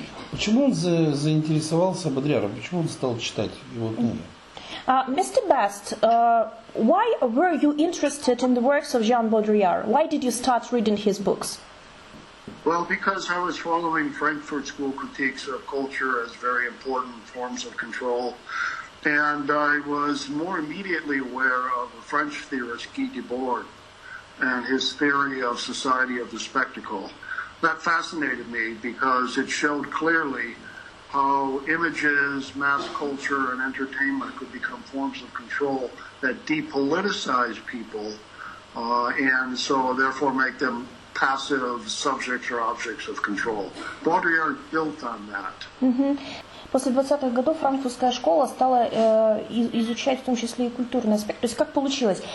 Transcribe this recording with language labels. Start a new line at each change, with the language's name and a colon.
Russian: Почему он заинтересовался Бодрилляром? Почему он стал читать его книги?
English: Mr. Best, why were you interested in the works of Jean Baudrillard? Why did you start reading his books? Well, because I was following Frankfurt School critiques of culture as very important forms of control, and I was more immediately aware of a French theorist, Guy Debord, and his theory of society of the spectacle. That fascinated me because it showed clearly how images, mass culture, and entertainment could become forms of control that depoliticize people and so therefore make them passive subjects or objects of control. Baudrillard built on that.
Russian: После 20-х годов франкфуртская школа стала изучать в том числе и культурный аспект. То есть как получилось?